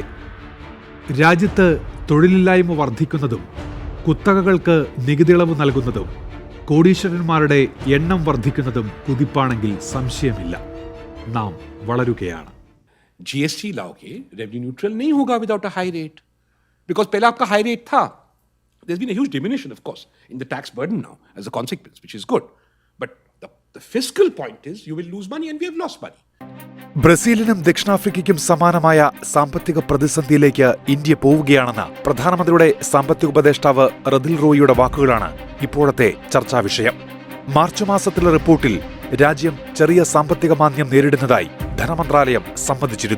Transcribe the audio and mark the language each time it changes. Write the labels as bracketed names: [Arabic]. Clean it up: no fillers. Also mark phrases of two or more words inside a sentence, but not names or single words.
[Malayalam] രാജ്യത്ത് തൊഴിലില്ലായ്മ വർദ്ധിക്കുന്നതും കുത്തകകൾക്ക് നികുതിയിളവ് നൽകുന്നതും കോടീശ്വരന്മാരുടെ എണ്ണം വർദ്ധിക്കുന്നതും കുതിപ്പാണെങ്കിൽ സംശയമില്ല. നാം വളരുകയാണ്. [English] GST लाओगे revenue neutral [Hindi] नहीं होगा [English] without a high rate, because [Hindi] पहले आपका [English] high rate था. There's been a huge diminution, of course, in the tax burden now as a consequence, which is good. But the fiscal point is you will lose money, and we have lost money. [Malayalam] ബ്രസീലിനും ദക്ഷിണാഫ്രിക്കയ്ക്കും സമാനമായ സാമ്പത്തിക പ്രതിസന്ധിയിലേക്ക് ഇന്ത്യ പോവുകയാണെന്ന പ്രധാനമന്ത്രിയുടെ സാമ്പത്തിക ഉപദേഷ്ടാവ് റദിൽ റോയിയുടെ വാക്കുകളാണ് ഇപ്പോഴത്തെ ചർച്ചാ വിഷയം. മാർച്ച് മാസത്തിലെ റിപ്പോർട്ടിൽ രാജ്യം ചെറിയ സാമ്പത്തിക മാന്ദ്യം നേരിടുന്നതായി ധനമന്ത്രാലയം സമ്മതിച്ചിരുന്നു.